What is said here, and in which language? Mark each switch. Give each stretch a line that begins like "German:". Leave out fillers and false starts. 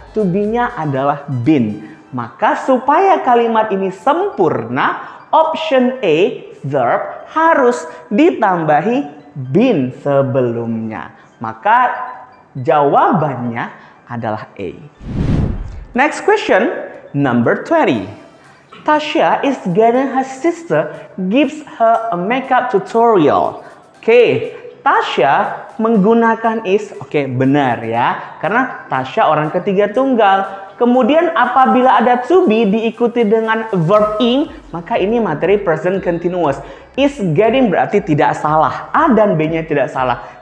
Indonesian: To be-nya adalah been. Maka supaya kalimat ini sempurna, option A, verb, harus ditambahi been sebelumnya. Maka jawabannya adalah A.
English: Next question, number 20. Tasha is getting her sister gives her a makeup tutorial. Oke.
Indonesian: Tasha menggunakan is, oke, benar ya, karena Tasha orang ketiga tunggal. Kemudian apabila ada to be diikuti dengan verb ing, maka ini materi present continuous. Is getting berarti tidak salah, A dan B-nya tidak salah.